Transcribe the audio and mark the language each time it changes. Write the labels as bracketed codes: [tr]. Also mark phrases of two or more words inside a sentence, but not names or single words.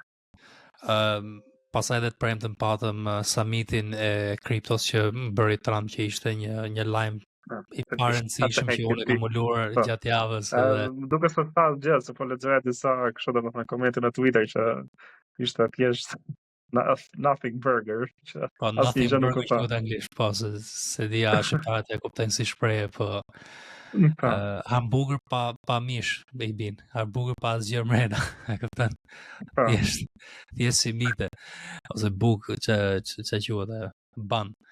[sq] Pasaj dhe të premtën patëm summitin e kriptos që bëri Trump, që ishte një lajm i parëndësishëm që unë e kam ulur gjatë javës. Duke se tha gjë, se po lexoja disa kështu domethënë komente në Twitter që ishte thjesht [en] nothing burger. Nothing burger [sq] që në anglisht, po, se dia shqiptarët e kuptojnë si shprehje, po hamburger pa mish, i bin. Hamburger pa asgjë mrena, e kupton? Thjesht si mite ose buk që quhet ban.